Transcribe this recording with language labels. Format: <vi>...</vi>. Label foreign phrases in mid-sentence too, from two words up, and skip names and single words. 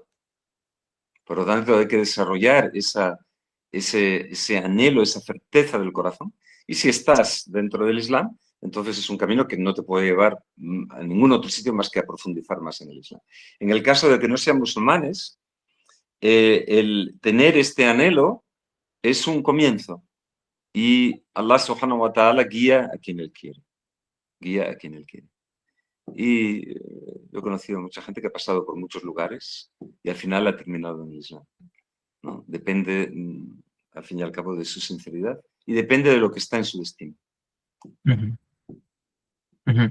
<es>Por lo tanto, hay que desarrollar ese anhelo, esa certeza del corazón. Y si estás dentro del Islam, entonces es un camino que no te puede llevar a ningún otro sitio más que a profundizar más en el Islam. En el caso de que no sean musulmanes, el tener este anhelo es un comienzo. Y Allah</es> <ar>سبحانه وتعالى</ar> <es>guía a quien Él quiere. Guía a quien Él quiere. Y yo he conocido a mucha gente que ha pasado por muchos lugares y al final ha terminado en el Islam, ¿no? Depende, al fin y al cabo, de su sinceridad y depende de lo que está en su destino. Ujú. Ujú.</es>